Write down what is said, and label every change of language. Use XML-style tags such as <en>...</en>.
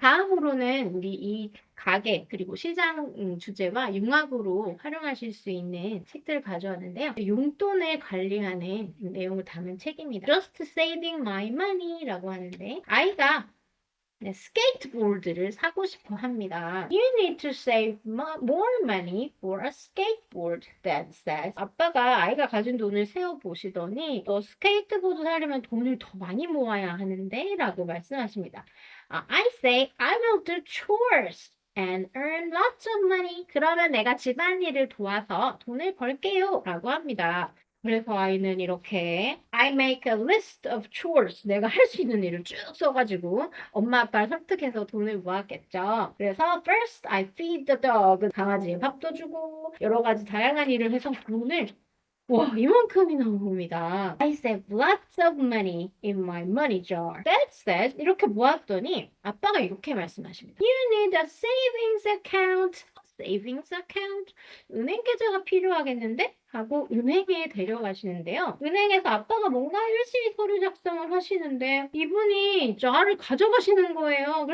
<ko>다음으로는 우리 이 가게 그리고 시장 주제와 융합으로 활용하실 수 있는 책들을 가져왔는데요. 용돈을 관리하는 내용을 담은 책입니다. Just Saving My Money라고 하는데 아이가 네, 스케이트보드를 사고 싶어 합니다.</ko> <en>You need to save more money for a skateboard, Dad says.</en> <ko>아빠가 아이가 가진 돈을 세어보시더니 너 스케이트보드 사려면 돈을 더 많이 모아야 하는데 라고 말씀하십니다.</ko> <en>I say I will do chores and earn lots of money.</en> <ko>그러면 내가 집안일을 도와서 돈을 벌게요 라고 합니다. 그래서 아이는 이렇게</ko> <en>I make a list of chores.</en> <ko>내가 할 수 있는 일을 쭉 써가지고 엄마 아빠를 설득해서 돈을 모았겠죠. 그래서</ko> <en>first I feed the dog.</en> <ko>강아지에 밥도 주고 여러 가지 다양한 일을 해서 돈을 와, 이만큼이나 모읍니다.</ko> <en>I save lots of money in my money jar. Dad said</en> <ko>이렇게 모았더니 아빠가 이렇게 말씀하십니다.</ko> <en>You need a savings account. savings account?</en> <ko>은행 계좌가 필요하겠는데? 하고 은행에 데려가시는데요. 은행에서 아빠가 뭔가 열심히 서류 작성을 하시는데 이분이 jar을 가져가시는 거예요.</ko>